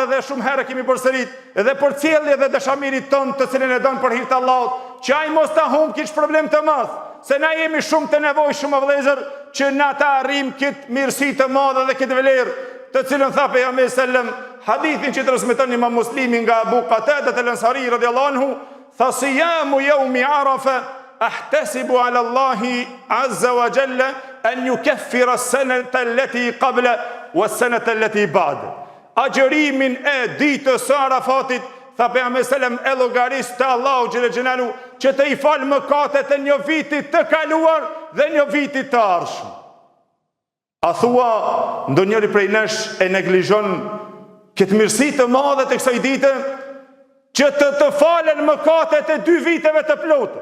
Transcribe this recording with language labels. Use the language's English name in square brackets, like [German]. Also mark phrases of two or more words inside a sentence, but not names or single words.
[Albanian] dhe shumë herë kemi përsërit, edhe për cjellje dhe dashamirit ton të cilën e don për hir të Allahut, që ai mos ta humb kish problem të madh, se na jemi shumë të nevojshëm o vëllezër që na ta arrijm këtë mirësi të madhe dhe këtë vlerë të cilën tha pejgamberi sallam, hadithin që transmeton Imam Muslimi nga Abu Qatada al-Ansari [Arabic] رضي الله عنه, [Albanian] tha [Arabic] صيام يوم عرفة أحتسب على الله عز وجل أن يكفر السنة التي قبله والسنة التي بعده. [Albanian] Agjërimin e ditës së Arafatit, tha pejgamberi sallam, e llogaris te Allahu [Arabic] جل جلاله [Albanian] që të i fal mëkatet e një viti të kaluar dhe një viti të ardhshëm. A thua ndonjëri prej nesh e neglizhon këtë mirësi të madhe të kësaj dite, që të falen mëkatet e 2 viteve të plotë.